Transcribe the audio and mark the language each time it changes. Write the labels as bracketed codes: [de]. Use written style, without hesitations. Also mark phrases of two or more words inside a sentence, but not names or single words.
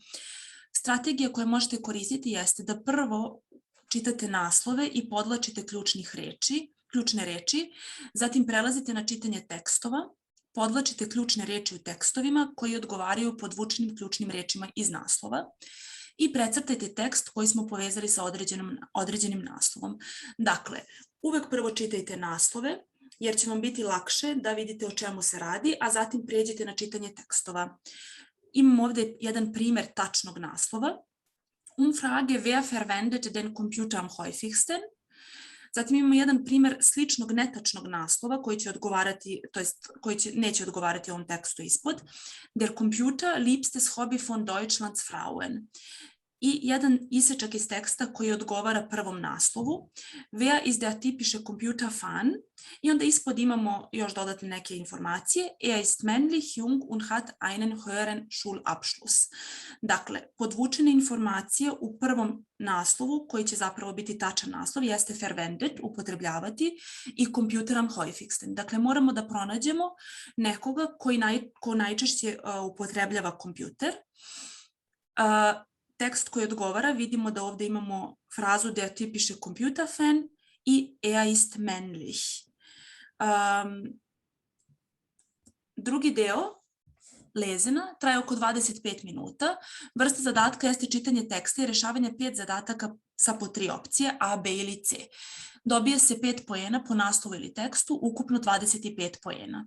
[sr] Strategija koju možete koristiti jeste da prvo čitate naslove i podvlačite ključne reči, zatim prelazite na čitanje tekstova, podvlačite ključne reči u tekstovima koji odgovaraju podvučenim ključnim rečima iz naslova i precrtajte tekst koji smo povezali sa određenim naslovom. Dakle, uvek prvo čitajte naslove jer će vam biti lakše da vidite o čemu se radi, a zatim prijeđite na čitanje tekstova. Imam ovdje jedan primjer tačnog naslova. [de] Umfrage, wer verwendet den Computer am häufigsten? [sr] Zatim imamo jedan primjer sličnog netačnog naslova koji će odgovarati, to jest koji neće odgovarati ovom tekstu ispod. [de] Der Computer, liebstes Hobby von Deutschlands Frauen. [sr] I jedan isečak iz teksta koji odgovara prvom naslovu. [de] Wer ist der typische Computerfan? [sr] I onda ispod imamo još dodatne neke informacije. [de] Er ist männlich, jung und hat einen höheren Schulabschluss. [sr] Dakle, podvučene informacije u prvom naslovu, koji će zapravo biti tačan naslov, jeste verwendet, upotrebljavati, i [de] Computer am häufigsten. [sr] Dakle, moramo da pronađemo nekoga ko najčešće upotrebljava kompjuter. Tekst koji odgovara, vidimo da ovdje imamo frazu [de] der typische Computerfan [sr] i [de] er ist männlich. [sr] Drugi deo lezena traje oko 25 minuta. Vrsta zadatka jeste čitanje teksta i rješavanje 5 zadataka sa po 3 opcije A, B ili C. Dobije se 5 poena po naslovu ili tekstu, ukupno 25 poena.